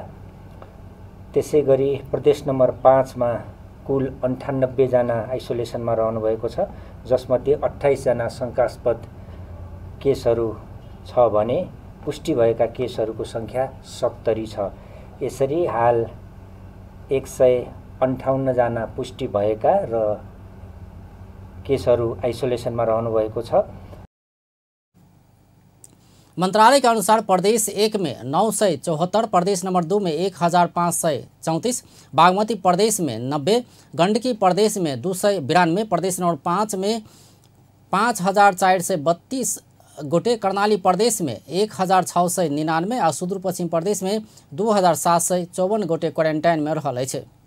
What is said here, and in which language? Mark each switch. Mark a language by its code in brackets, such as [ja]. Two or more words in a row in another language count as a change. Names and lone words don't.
[ne] त्यसैगरी प्रदेश नम्बर 5 मा कुल 98 जना आइसोलेसनमा रहनुभएको छ, जसमध्ये 28 जना शंकास्पद केसहरू छ भने पुष्टि भएका केसहरूको संख्या 70 छ। यसरी हाल 158 जना पुष्टि भएका र केसहरू आइसोलेसनमा रहनुभएको छ। [mai] मंत्रालय के अनुसार प्रदेश 1 में 974, प्रदेश नंबर 2 में 1,534, बागमती प्रदेश में 90, गंडकी प्रदेश में 292, प्रदेश नंबर 5 में 5,432 गोटे, कर्णाली प्रदेश में 1,699 और सुदूर पश्चिम प्रदेश में 2,754 गोटे क्वारेन्टाइन में रहल अछि।